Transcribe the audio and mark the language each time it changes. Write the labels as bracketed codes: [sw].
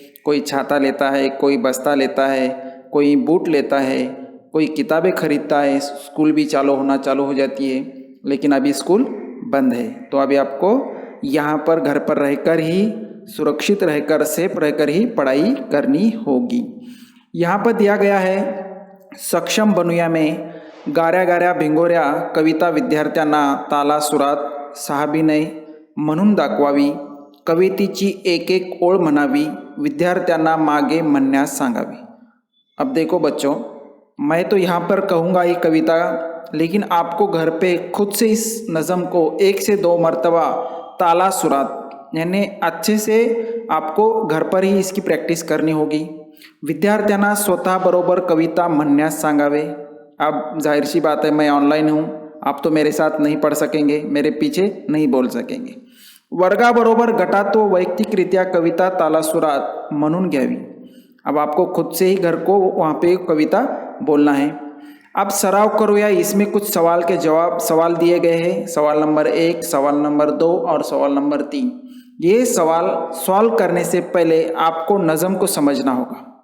[hi] कोई छाता लेता है, कोई बस्ता लेता है, कोई बूट लेता है, कोई किताबें खरीदता है। स्कूल भी चालू हो जाती है, लेकिन अभी स्कूल बंद है। तो अभी आपको यहाँ पर घर पर रहकर ही, सुरक्षित रहकर, सेफ रहकर ही पढ़ाई करनी होगी। यहाँ पर दिया गया है [mr] सक्षम बनूया में गाऱ्या गाऱ्या भिंगोऱ्या कविता विद्यार्थ्यांना ताला सुरात सहाभिनय म्हणून दाखवावी, कवितेची एक एक ओळ म्हणावी, विद्यार्थ्यांना मागे म्हणण्यास सांगावी। [hi] अब देखो बच्चों, मैं तो यहाँ पर कहूँगा ये कविता, लेकिन आपको घर पे खुद से इस नज़म को 1 से 2 मरतबा ताला सुरात यानी अच्छे से आपको घर पर ही इसकी प्रैक्टिस करनी होगी। [mr] विद्यार्थ्यांना स्वतः बरोबर कविता म्हणण्यास सांगावे। [hi] अब जाहिर सी बात है, मैं ऑनलाइन हूँ, आप तो मेरे साथ नहीं पढ़ सकेंगे, मेरे पीछे नहीं बोल सकेंगे। [mr] वर्गाबरोबर गटातो वैयक्तिकरित्या कविता तालासुरात म्हणून घ्यावी। [hi] अब आपको खुद से ही घर को वहाँ पे कविता बोलना है। अब [mr] सराव करूया, [hi] इसमें कुछ सवाल के जवाब सवाल दिए गए हैं। सवाल नंबर 1, सवाल नंबर 2 और सवाल नंबर 3। ये सवाल सॉल्व करने से पहले आपको नज़म को समझना होगा।